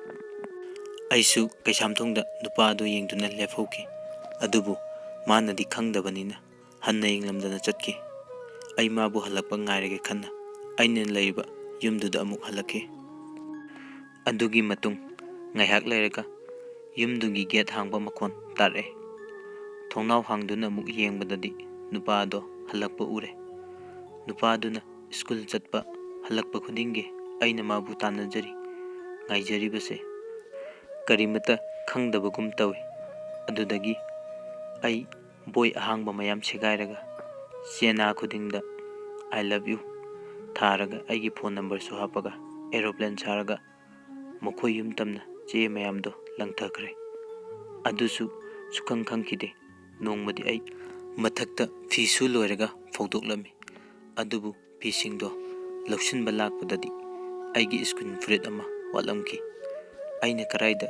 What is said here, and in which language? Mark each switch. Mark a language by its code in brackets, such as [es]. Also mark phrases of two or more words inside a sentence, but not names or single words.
[mni] ꯑꯩꯁꯨ ꯀꯩꯁꯥꯝꯊꯣꯡꯗ ꯅꯨꯄꯥ ꯑꯗꯨ ꯌꯦꯡꯗꯨꯅ ꯂꯦꯞꯍꯧꯈꯤ꯫ ꯑꯗꯨꯕꯨ ꯃꯥꯅꯗꯤ ꯈꯪꯗꯕꯅꯤꯅ ꯍꯟꯅ ꯌꯦꯡꯂꯝꯗꯅ ꯆꯠꯈꯤ꯫ ꯑꯩ ꯃꯥꯕꯨ ꯍꯜꯂꯛꯄ ꯉꯥꯏꯔꯒꯦ ꯈꯟꯅ ꯑꯩꯅ ꯂꯩꯔꯤꯕ ꯌꯨꯝꯗꯨꯗ ꯑꯃꯨꯛ ꯍꯜꯂꯛꯈꯤ꯫ ꯑꯗꯨꯒꯤ ꯃꯇꯨꯡ ꯉꯥꯏꯍꯥꯛ ꯂꯩꯔꯒ ꯌꯨꯝꯗꯨꯒꯤ ꯒꯦꯠ ꯍꯥꯡꯕ ꯃꯈꯣꯟ ꯇꯥꯔꯛꯑꯦ꯫ ꯊꯣꯡꯅꯥꯎ ꯍꯥꯡꯗꯨꯅ ꯑꯃꯨꯛ ꯌꯦꯡꯕꯗꯗꯤ ꯅꯨꯄꯥ ꯑꯗꯣ ꯍꯜꯂꯛꯄ ꯎꯔꯦ꯫ ꯅꯨꯄꯥ ꯑꯗꯨꯅ ꯁ꯭ꯀꯨꯜ ꯆꯠꯄ ꯍꯜꯂꯛꯄ ꯈꯨꯗꯤꯡꯒꯤ ꯑꯩꯅ ꯃꯥꯕꯨ ꯇꯥꯟꯅꯖꯔꯤ꯫ ꯉꯥꯏꯖꯔꯤꯕꯁꯦ ꯀꯔꯤꯃꯠꯇ ꯈꯪꯗꯕꯒꯨꯝ ꯇꯧꯏ꯫ ꯑꯗꯨꯗꯒꯤ ꯑꯩ ꯕꯣꯏ ꯑꯍꯥꯡꯕ ꯃꯌꯥꯝ ꯁꯦꯒꯥꯏꯔꯒ ꯆꯦꯅꯥ ꯈꯨꯗꯤꯡꯗ [en] "I love you" [mni] ꯊꯥꯔꯒ ꯑꯩꯒꯤ ꯐꯣꯟ ꯅꯝꯕꯔꯁꯨ ꯍꯥꯞꯄꯒ ꯑꯦꯔꯣꯄ꯭ꯂꯦꯟ ꯁꯥꯔꯒ ꯃꯈꯣꯏ ꯌꯨꯝ ꯇꯝꯅ ꯆꯦ ꯃꯌꯥꯝꯗꯣ ꯂꯪꯊꯈ꯭ꯔꯦ꯫ ꯑꯗꯨꯁꯨ ꯁꯨꯈꯪ ꯈꯪꯈꯤꯗꯦ꯫ ꯅꯣꯡꯃꯗꯤ ꯑꯩ ꯃꯊꯛꯇ ꯐꯤꯁꯨ ꯂꯣꯏꯔꯒ ꯐꯧꯗꯣꯛꯂꯝꯃꯤ꯫ ꯑꯗꯨꯕꯨ ꯐꯤꯁꯤꯡꯗꯣ ꯂꯧꯁꯤꯟꯕ ꯂꯥꯛꯄꯗꯗꯤ ꯑꯩꯒꯤ ꯁ꯭ꯀꯨꯜ ꯐꯨꯔꯤꯠ ꯑꯃ ꯋꯥꯠꯂꯝꯈꯤ꯫ ꯑꯩꯅ ꯀꯔꯥꯏꯗ